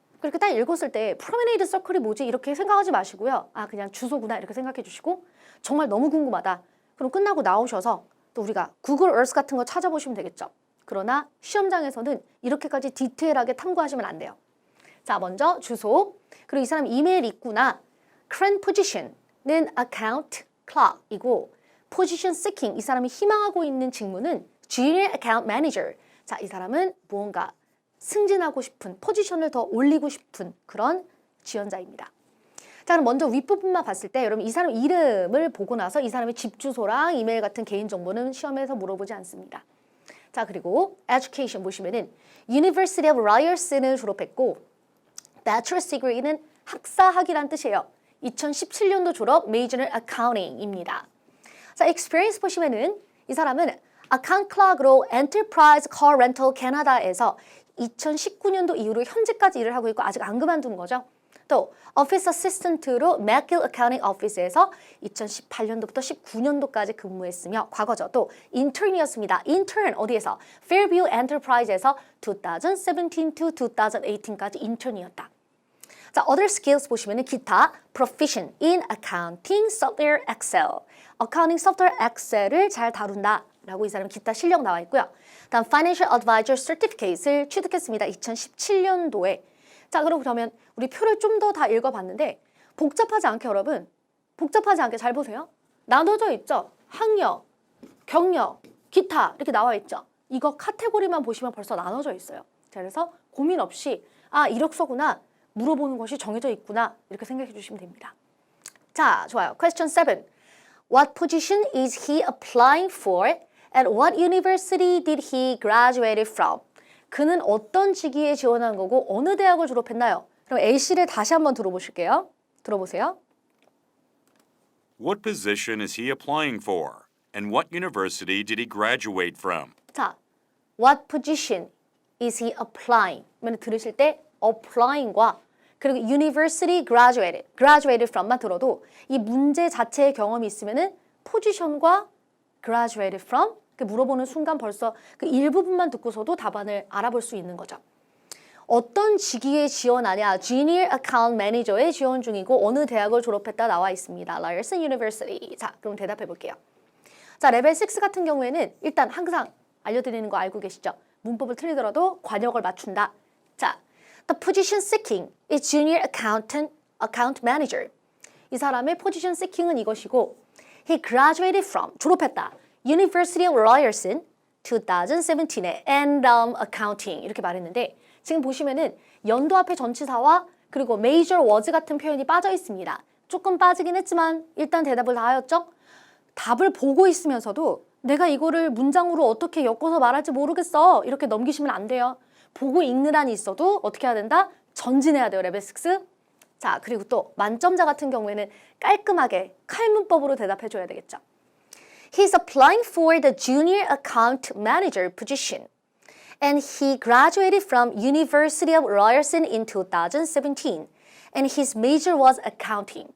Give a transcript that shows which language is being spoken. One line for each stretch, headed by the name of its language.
Korean: 그렇게 딱 읽었을 때 Promenade Circle이 뭐지? 이렇게 생각하지 마시고요. 아, 그냥 주소구나 이렇게 생각해 주시고 정말 너무 궁금하다. 그럼 끝나고 나오셔서 또 우리가 구글 Earth 같은 거 찾아보시면 되겠죠. 그러나 시험장에서는 이렇게까지 디테일하게 탐구하시면 안 돼요. 자, 먼저 주소, 그리고 이 사람 이메일 있구나. Current position은 account clerk이고 position seeking, 이 사람이 희망하고 있는 직무는 junior account manager. 자, 이 사람은 무언가 승진하고 싶은, 포지션을 더 올리고 싶은 그런 지원자입니다. 자, 그럼 먼저 윗부분만 봤을 때 여러분 이 사람 이름을 보고 나서 이 사람의 집 주소랑 이메일 같은 개인정보는 시험에서 물어보지 않습니다. 자, 그리고 education 보시면은 University of Ryerson을 졸업했고 bachelor's degree는 학사학위란 뜻이에요. 2017년도 졸업 메이저는 accounting입니다. 자, experience 보시면은 이 사람은 account clerk로 Enterprise Car Rental Canada에서 2019년도 이후로 현재까지 일을 하고 있고 아직 안 그만둔 거죠. 또 Office Assistant로 McGill Accounting Office에서 2018년도부터 19년도까지 근무했으며 과거죠. 또 intern이었습니다. intern 어디에서? Fairview Enterprise에서 2017 to 2018까지 intern이었다.
English: 자, other skills 보시면 기타 proficient in accounting software Excel. accounting software Excel
Korean: 을 잘 다룬다. 라고 이 사람 기타 실력 나와 있고요. 다음 Financial Advisor Certificate을 취득했습니다. 2017년도에. 자, 그러면 우리 표를 좀 더 다 읽어봤는데 복잡하지 않게 여러분, 복잡하지 않게 잘 보세요. 나눠져 있죠. 학력, 경력, 기타 이렇게 나와 있죠. 이거 카테고리만 보시면 벌써 나눠져 있어요. 자, 그래서 고민 없이 아, 이력서구나. 물어보는 것이 정해져 있구나. 이렇게 생각해 주시면 됩니다. 자, 좋아요. Question 7.
English: What position is he applying for? At what university did he graduate from?
Korean: 그는 어떤 직위에 지원한 거고 어느 대학을 졸업했나요? 그럼 A씨를 다시 한번 들어보실게요. 들어보세요.
English: What position is he applying for? And what university did he graduate from? 자, what position is he applying?
Korean: 그러면 들으실 때 applying과 그리고
English: university graduated from
Korean: 만 들어도 이 문제 자체의 경험이 있으면은 포지션과 graduated from 물어보는 순간 벌써 그 일부분만 듣고서도 답안을 알아볼 수 있는 거죠. 어떤 직위에 지원하냐? Junior Account Manager에 지원 중이고 어느 대학을 졸업했다 나와 있습니다. Ryerson University. 자, 그럼 대답해 볼게요. 자, 레벨 6 같은 경우에는 일단 항상 알려드리는 거 알고 계시죠? 문법을 틀리더라도 관역을 맞춘다.
English: 자, The position seeking is Junior Account Manager.
Korean: 이 사람의 position seeking은 이것이고
English: He graduated from,
Korean: 졸업했다. University of Ryerson 2017에 and accounting 이렇게 말했는데 지금 보시면은 연도 앞에 전치사와 그리고
English: major was
Korean: 같은 표현이 빠져 있습니다. 조금 빠지긴 했지만 일단 대답을 다 하였죠? 답을 보고 있으면서도 내가 이거를 문장으로 어떻게 엮어서 말할지 모르겠어. 이렇게 넘기시면 안 돼요. 보고 읽는 한이 있어도 어떻게 해야 된다? 전진해야 돼요. 레벨 6. 자, 그리고 또 만점자 같은 경우에는 깔끔하게 칼문법으로 대답해줘야 되겠죠.
English: He's applying for the junior account manager position. And he graduated from University of Ryerson in 2017. And his major was accounting.